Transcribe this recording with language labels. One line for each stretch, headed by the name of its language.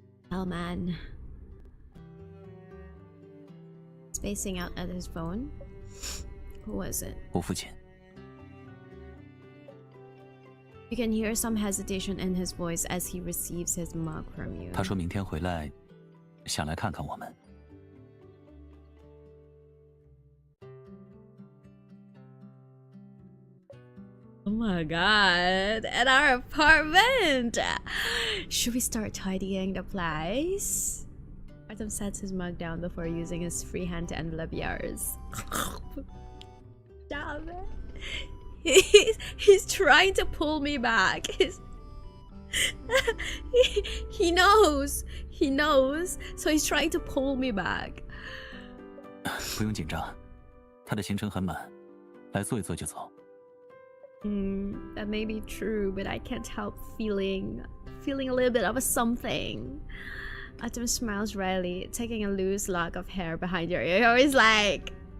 English: Oh man. Spacing out at his phone. Who was it?
Chinese: 我父亲。
English: You can hear some hesitation in his voice as he receives his mug from you.
Chinese: 他说明天回来，想来看看我们。
English: Oh my god, at our apartment! Should we start tidying the place? Artem sets his mug down before using his free hand to envelope yours. Damn it. He's trying to pull me back. He knows. He knows. So he's trying to pull me back.
Chinese: 不用紧张，他的行程很满，来坐一坐就走。
English: That may be true, but I can't help feeling a little bit of a something. Artem smiles wryly, taking a loose lock of hair behind your ear. He's like,